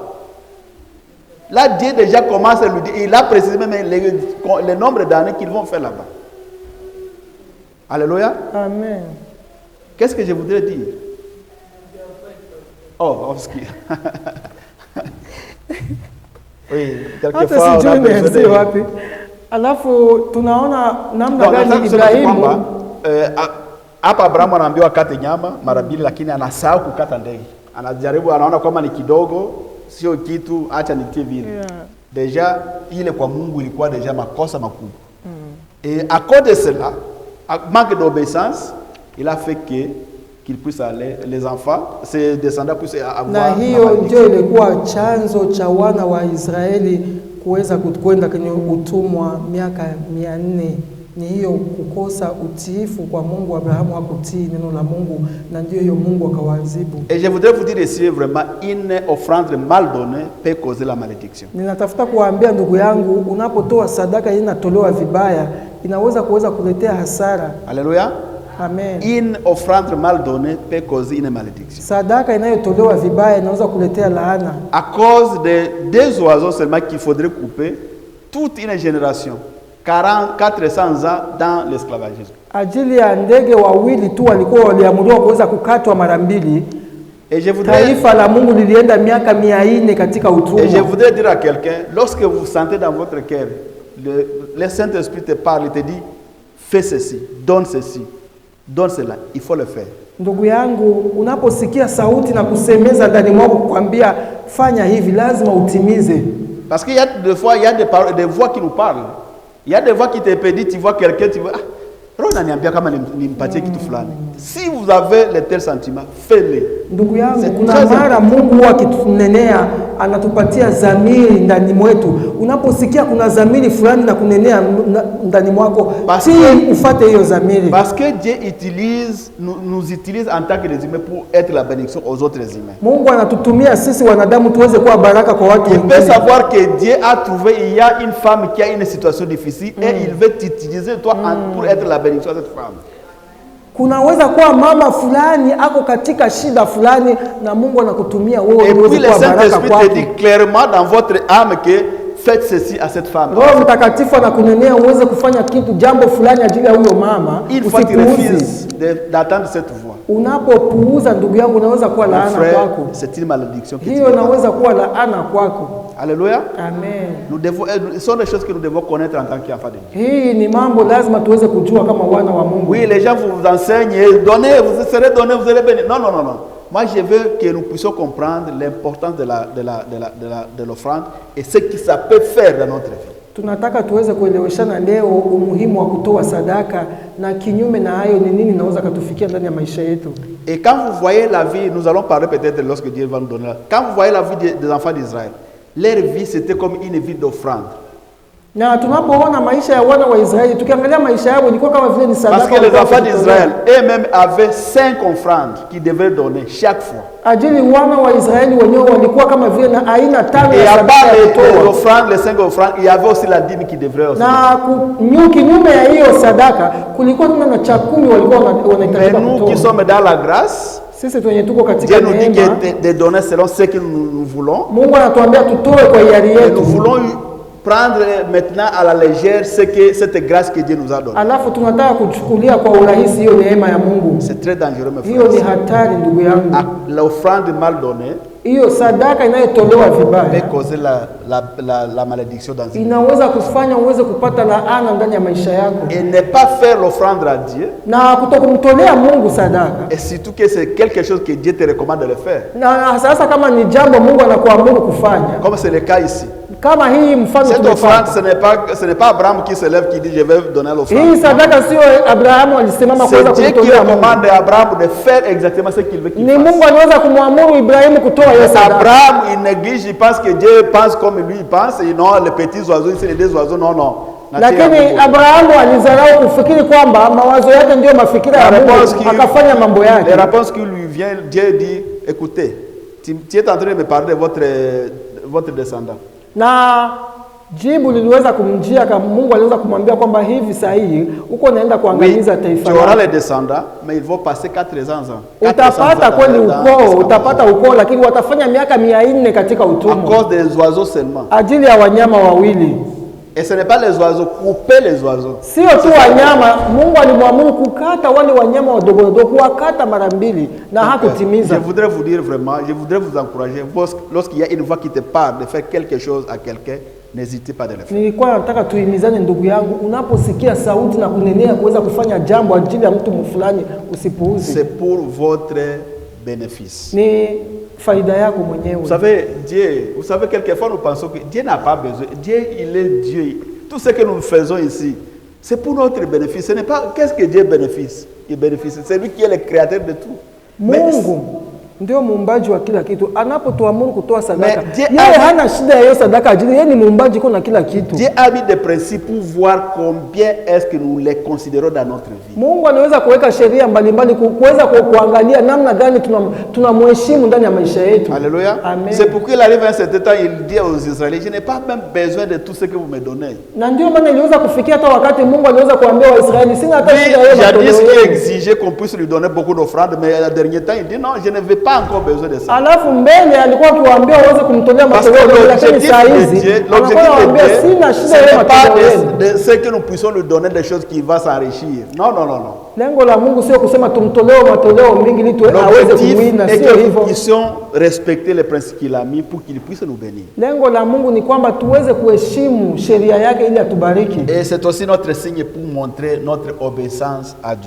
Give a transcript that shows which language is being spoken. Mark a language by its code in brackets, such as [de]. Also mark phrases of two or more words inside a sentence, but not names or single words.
[fr] Là, Dieu déjà commence à lui dire, il a précisé même le nombre d'années qu'ils vont faire là-bas. Alléluia. Amen. Qu'est-ce que je voudrais dire? Oh, ski. Oui, quelquefois on a besoin de... [sw] Alafu tunaona namna gani Ibrahimu hapa Abrahamu anaambiwa akate nyama mara mbili, lakini anasahau kukata ndege. Anajaribu, anaona kama ni kidogo, sio kitu, acha nitie vile. Deja ile kwa Mungu ilikuwa deja makosa makubwa. [fr] Et à cause de cela, manque d'obéissance, il a fait qu'il puisse aller, les enfants, ses descendants puissent avoir. [sw] Na hiyo ndio ilikuwa chanzo cha wana wa Israeli kuweza kwenda kwenye utumwa miaka 400. Ni hiyo kukosa utiifu kwa Mungu. Abrahamu hakutii neno la Mungu, na ndio hiyo Mungu akawaadhibu. [fr] Et je voudrais vous dire ici vraiment une offrande mal donnée peut causer la malédiction. [sw] Ninatafuta kuwaambia ndugu yangu, unapotoa sadaka inatolewa vibaya, inaweza kuletea hasara. [fr] Alléluia. Amen. Une offrande mal donnée peut causer une malédiction. [sw] Sadaka inayotolewa vibaya inaweza kuletea laana. [fr] À cause de deux oiseaux seulement qu'il faudrait couper toute une génération, 400 ans dans l'esclavagisme. [sw] Ajili ya ndege wawili tu walikuwa waliamuriwa kuweza kukatwa mara mbili. [fr] Et je voudrais, [sw] taifa la Mungu lilienda miaka 400 katika utumwa. [fr] Et je voudrais dire à quelqu'un, lorsque vous sentez dans votre cœur, le Saint-Esprit te parle, il te dit, fais ceci, donne cela, il faut le faire. [sw] Ndugu yangu, unaposikia sauti na kusemeza ndani mwako kukwambia fanya hivi, lazima utimize. [fr] Parce qu'il y a des fois, il y a des voix qui nous parlent. Il y a des voix qui te pédissent, tu vois quelqu'un, tu vois, si vous avez les tels sentiments, faites-les. [sw] Ndugu yangu, kuna mara Mungu akitunenea anatupatia zamiri ndani mwetu. Unaposikia kuna zamiri fulani na kunenea ndani mwako, ufate hiyo zamiri. [fr] Parce que Dieu nous utilise en tant que des humains pour être la bénédiction aux autres humains. [sw] Mungu anatutumia sisi wanadamu tuweze kuwa baraka kwa watu wengine. [fr] Il peut savoir que Dieu a trouvé, il y a une femme qui a une situation difficile et il veut t'utiliser toi pour être la bénédiction à cette femme. [sw] Kunaweza kuwa mama fulani ako katika shida fulani na Mungu anakutumia wewe uweze kuwa baraka kwake. [fr] Et puis le Saint-Esprit te dit clairement dans votre âme que faites ceci à cette femme. [sw] Roho Mtakatifu anakunenea uweze kufanya kitu jambo fulani ajili ya huyo mama. [fr] Il faut que tu refuses d'attendre cette voix. [sw] Unapopuuza ndugu yangu unaweza kuwa laana kwako. [fr] C'est une malédiction. [sw] Hiyo inaweza kuwa laana kwako. [fr] Alléluia. Amen. Nous devons, ce sont des choses que nous devons connaître en tant qu'enfants de Dieu. [sw] Hii ni mambo lazima tuweze kujua kama wana wa Mungu. [fr] Oui, les gens vous enseignent, donnez, vous serez donné, vous serez béni. Non, non, non, non. Moi, je veux que nous puissions comprendre l'importance de l'offrande et ce que ça peut faire dans notre vie. [sw] Tunataka tuweze kueleweshana leo umuhimu wa kutoa sadaka na kinyume na hayo ni nini naweza kutufikia ndani ya maisha yetu. [fr] Et quand vous voyez la vie, nous allons parler peut-être lorsque Dieu va nous donner. Quand vous voyez la vie des enfants d'Israël, leur vie c'était comme une vie d'offrande. [sw] Na tunapoona maisha ya wana wa Israeli, tukiangalia maisha yao ilikuwa kama vile ni sadaka. [fr] Parce que les enfants d'Israël eux-mêmes avaient 5 offrandes qu'ils devaient donner chaque fois. [sw] Ajili wana wa Israeli wenyewe walikuwa kama vile na aina 5 ya sadaka. [fr] Et les offrandes, les 5 offrandes, il y avait aussi la dîme qui devrait aussi. [sw] Na kinyume ya hiyo sadaka kulikuwa tuna na cha 10 walikuwa wanahitaji kutoa. [fr] Nous qui sommes dans la grâce, [sw] sisi tuwenye tuko katika neema, [fr] Dieu nous dit de donner selon ce que nous voulons. [sw] Mungu anatuambia tutoe kwa hiari yetu. [fr] Nous voulons prendre maintenant à la légère cette grâce que Dieu nous a donnée. [sw] Alafu tunataka kuchukulia kwa urahisi hiyo neema ya Mungu. [fr] C'est très dangereux mes frères. [sw] Hiyo ni hatari ndugu yangu. [fr] L'offrande mal donnée, [sw] hiyo sadaka inayotolewa vibaya [fr] peut causer la malédiction dans une vie. [sw] Inaweza kufanya uweze kupata laana ndani ya maisha yako. [fr] Et ne pas faire l'offrande à Dieu. [sw] Na kutokumtolea Mungu sadaka. [fr] Et surtout que c'est quelque chose que Dieu te recommande de le faire. [sw] Na sasa kama ni jambo Mungu anakuamuru kufanya. [fr] Comme c'est le cas ici. [sw] Kama hii mfano [fr] cette offrande, ce n'est pas Abraham qui se lève qui dit je vais donner l'offrande. [sw] Hii sadaka sio Abrahamu alisimama kuweza kumtolea. [fr] C'est Dieu qui recommande à Abraham de faire exactement ce qu'il veut qu'il fasse. [sw] Ni Mungu anaweza kumwamuru Ibrahimu kutoa hiyo sadaka. [fr] Abraham il néglige, il pense que Dieu pense comme lui il pense et non les petits oiseaux, c'est les deux oiseaux, non non. [sw] Lakini Abrahamu alizarau kufikiri kwamba mawazo yake ndio mafikira ya Mungu akafanya mambo yake. [fr] La réponse qui lui vient, Dieu dit écoutez, tu es en train de me parler de votre descendant. [sw] Na jibu liliweza kumjia kama Mungu aliweza kumwambia kwamba hivi sahihi uko naenda kuangamiza taifa. [fr] Tu auras les descendants mais ils vont passer 400 ans. [sw] Utapata kweli ukoo, utapata ukoo lakini watafanya miaka 400 katika utumwa. [fr] À cause des oiseaux seulement. [sw] Ajili ya wanyama wawili. [fr] Et ce n'est pas les oiseaux, couper les oiseaux. [sw] Sio tu wanyama, Mungu alimwamuru kukata wale wanyama wadogo wadogo, kuwakata mara mbili na hakutimiza. [fr] Je voudrais vous dire vraiment, je voudrais vous encourager lorsqu'il y a une voix qui te parle de faire quelque chose à quelqu'un, n'hésitez pas de le faire. [sw] Nilikuwa nataka tuhimizane ndugu yangu, unaposikia sauti na kunenea kuweza kufanya jambo ajili ya mtu fulani usipuuze. [fr] C'est pour votre bénéfice. [sw] Ni faida yako mwenyewe. [fr] Vous savez quelquefois nous pensons que Dieu n'a pas besoin. Dieu, il est Dieu. Tout ce que nous faisons ici, c'est pour notre bénéfice. Ce n'est pas qu'est-ce que Dieu bénéficie. Il bénéficie. C'est lui qui est le créateur de tout. [sw] Mungu ndio muumbaji wa kila kitu. Anapotuamuru kutoa sadaka, yeye hana shida ya hiyo sadaka ajili yeye ni muumbaji kuna kila kitu. [fr] Dieu a mis des principes pour voir combien est-ce que nous les considérons dans notre vie. [sw] Mungu anaweza kuweka sheria mbalimbali kuweza kuangalia namna gani tunamheshimu ndani ya maisha yetu. [fr] Alléluia. Amen. C'est pourquoi il arrive un certain temps, il dit aux Israéliens, je n'ai pas même besoin de tout ce que vous me donnez. [sw] Na ndio maana iliweza kufikia hata wakati Mungu aliweza kuambia Waisraeli, sina hata shida yeye. [fr] Jadis qui exigeait qu'on puisse lui donner beaucoup d'offrandes, mais à dernier temps il dit non, je ne veux pas encore besoin de ça. [sw] Alafu mbele alikuwa akiwaambia waweze kumtolea matoleo, lakini saa hizi anakuambia sina shida yeye matoleo. [fr] De ce que nous puissions lui donner des choses qui va s'enrichir. Non, non, non, non. [sw] Lengo la Mungu sio kusema tumtolee matoleo mingi ili aweze kuwina, sio hivyo. [fr] Nous puissions respecter les principes qu'il a mis pour qu'il puisse nous bénir. [sw] Lengo la Mungu ni kwamba tuweze kuheshimu sheria yake ili atubariki. [fr] Et c'est aussi notre signe pour montrer notre obéissance à Dieu.